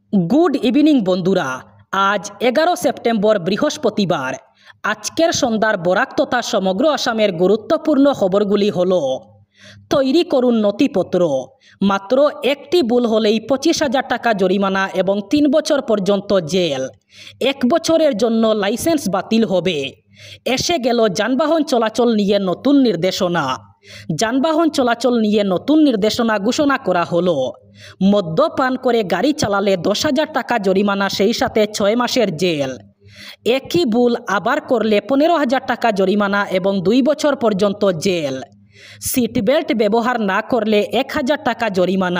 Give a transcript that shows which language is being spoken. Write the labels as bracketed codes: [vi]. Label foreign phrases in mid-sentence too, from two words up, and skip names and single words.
[en] good evening [bn] বন্ধুরা আজ 11 সেপ্টেম্বর বৃহস্পতিবার আজকের সন্ধ্যার বরাক তথা সমগ্র আসামের গুরুত্বপূর্ণ খবরগুলি হলো তৈরি করুন নথিপত্র মাত্র একটি ভুল হলেই 25,000 টাকা জরিমানা এবং 3 বছর পর্যন্ত জেল এক বছরের জন্য লাইসেন্স বাতিল হবে এসে গেল যানবাহন চলাচল নিয়ে নতুন নির্দেশনা যানবাহন চলাচল নিয়ে নতুন নির্দেশনা ঘোষণা করা হলো মদ্যপান করে গাড়ি চালালে 10,000 টাকা জরিমানা সেই সাথে 6 মাসের জেল একই ভুল আবার করলে 15,000 টাকা জরিমানা এবং 2 বছর পর্যন্ত জেল সিট বেল্ট ব্যবহার না করলে 1,000 টাকা জরিমানা